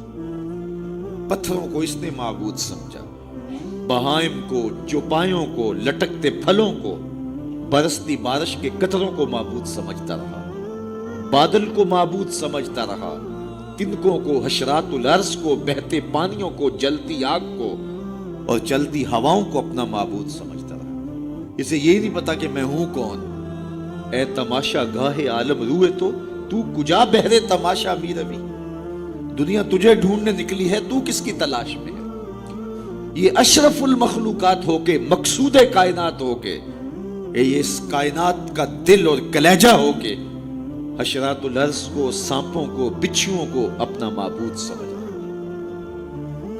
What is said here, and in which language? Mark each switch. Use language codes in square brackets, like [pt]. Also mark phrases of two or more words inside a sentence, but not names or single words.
[ur] پتھروں کو اس نے معبود سمجھا، بہائم کو، چوپایوں کو، لٹکتے پھلوں کو، برستی بارش کے قطروں کو معبود سمجھتا رہا، بادل کو معبود سمجھتا رہا، تنکوں کو، حشرات الارض کو، بہتے پانیوں کو، جلتی آگ کو اور چلتی ہواؤں کو اپنا معبود سمجھتا رہا۔ اسے یہی نہیں پتا کہ میں ہوں کون۔ [fa] اے تماشا گاہ عالم روئے تو کجا بہرے تماشا می روی، [ur] دنیا تجھے ڈھونڈنے نکلی ہے، تو کس کی تلاش میں ہے؟ یہ اشرف المخلوقات ہو کے، مقصود کائنات ہو کے، یہ اس کائنات کا دل اور کلیجہ ہو کے، حشرات الارض کو، سانپوں کو، بچھوؤں کو اپنا معبود سمجھ رہا۔